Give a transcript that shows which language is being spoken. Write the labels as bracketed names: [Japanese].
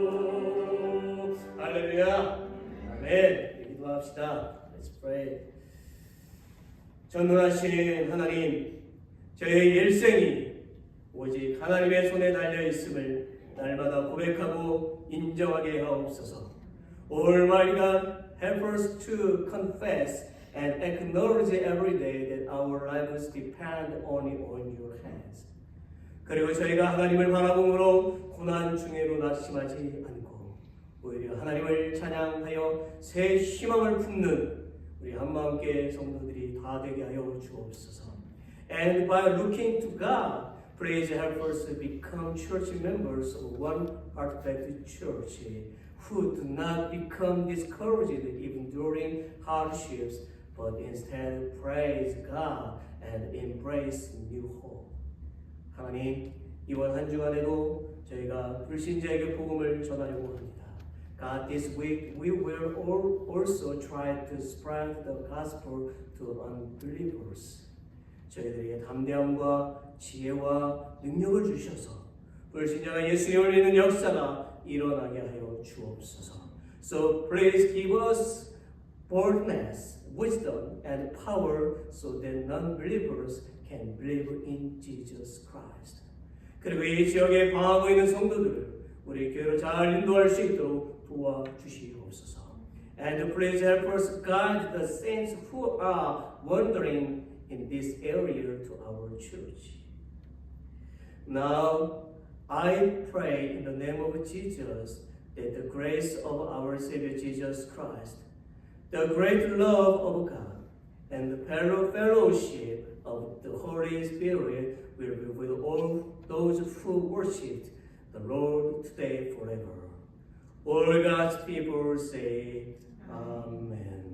[Korean] 보고 할렐루야 아멘 기도합시다 [English] Let's pray [Korean] 전능하신 하나님 저의 일생이 오직 하나님의 손에 달려 있음을 날마다 고백하고 인정하게 하옵소서 [English] Almighty God, help us to confess and acknowledge every day that our lives depend only on your hands. [Korean] 그리고 저희가 하나님을 바라봄으로 고난 중에도 낙심하지 않고 오히려 하나님을 찬양하여 새 희망을 품는 우리 한마음께 성도들이 다 되게 하여 주옵소서. [English] And by looking to God, please help us to become church members of one heartfelt church who do not become discouraged even during hardships, but instead praise God and embrace new hope. [Korean] 하나님, 이번 한 주간에도 저희가 불신자에게 복음을 전하려고 합니다. [English] God, this week we will also try to spread the gospel to unbelievers. [Korean] 저희들에게 담대함과 지혜와 능력을 주셔서 불신자가 예수님을 믿는 역사가 일어나게 하여 주옵소서. [English] So please give us boldness, wisdom, and power so that non-believers can believe in Jesus Christ. [Korean] 그리고 이 지역에 방하고 있는 성도들을 우리 교회로 잘 인도할 수 있도록 도와주시옵소서. [English] And please help us guide the saints who are wandering in this area to our church. Now, I pray in the name of Jesus that the grace of our Savior Jesus Christ, the great love of God, and the fellowship of the Holy Spirit will be with all those who worship the Lord today forever. All God's people say, Amen.